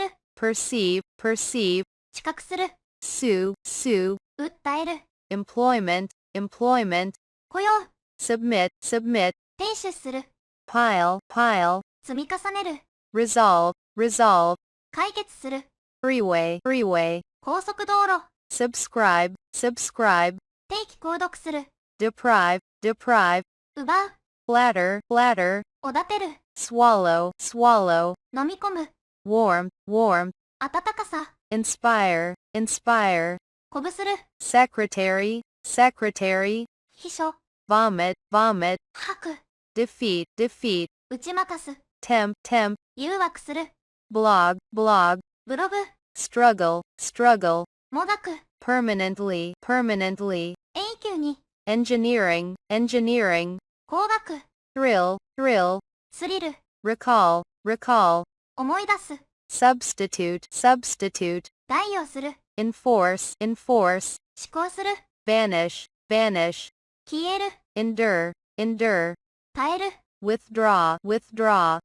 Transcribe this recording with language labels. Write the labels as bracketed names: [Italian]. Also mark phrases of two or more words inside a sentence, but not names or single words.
[English] perceive, perceive, [Japanese] 知覚する、 [English] sue, sue, [Japanese] 訴える、 [English] employment, employment, [Japanese] 雇用、 [English] submit, submit, [Japanese] 提出する、 [English] pile, pile, [Japanese] 積み重ねる、 [English] resolve, resolve, [Japanese] 解決する、 [English] freeway, freeway, [Japanese] 高速道路、 [English] subscribe, subscribe, [Japanese] 定期購読する、 [English] deprive, deprive, [Japanese] 奪う、 [English] flatter, flatter, [Japanese] おだてる、 [English] swallow, swallow, [Japanese] 飲み込む、 [English] warm, warm, [Japanese] 温かさ、 [English] inspire, inspire, [Japanese] 鼓舞する、 [English] secretary, secretary, [Japanese] 秘書、 [English] vomit, vomit, [Japanese] 吐く、 [English] defeat, defeat, [Japanese] 打ち負かす、 [English] tempt, tempt, [Japanese] 誘惑する、 [English] blog, blog, [Japanese] ブログ、 [English] struggle, struggle, [Japanese] もがく、 [English] permanently, permanently, [Japanese] 永久に、 [English] engineering, engineering, [Japanese] 工学、 [English] thrill, thrill, [Japanese] スリル、 [English] recall, recall, [Japanese] 思い出す、 [English] substitute, substitute, [Japanese] 代用する、 [English] enforce, enforce, [Japanese] 施行する、 [English] vanish, vanish, [Japanese] 消える、 [English] endure, endure, [Japanese] 耐える、 [English] withdraw, withdraw,